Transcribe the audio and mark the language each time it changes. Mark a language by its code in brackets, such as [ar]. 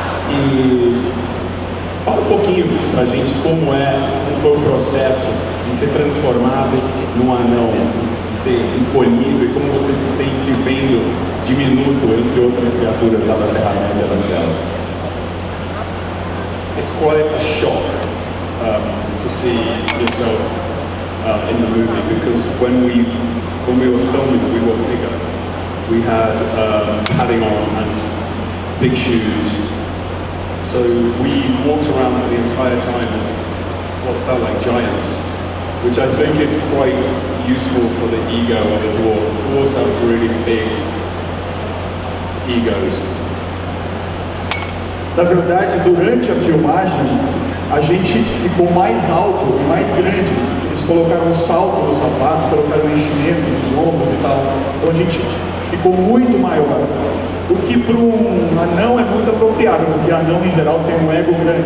[pt] E fala um pouquinho pra gente como foi o processo de ser transformado num anão, de ser encolhido e como você se sente se vendo diminuto entre outras criaturas lá da Terra-média das telas. [en] It's quite a shock to see yourself in the movie, because when we were filming, we were bigger. We had padding on and big shoes, so we walked around for the entire time as what felt like giants, which I think is quite useful for the ego of a dwarf. Dwarves have really big egos. [pt] Na verdade, durante a filmagem, a gente ficou mais alto e mais grande. Eles colocaram um salto nos sapatos, colocaram um enchimento nos ombros e tal. Então a gente ficou muito maior. O que para um anão é muito apropriado, porque anão em geral tem um ego grande.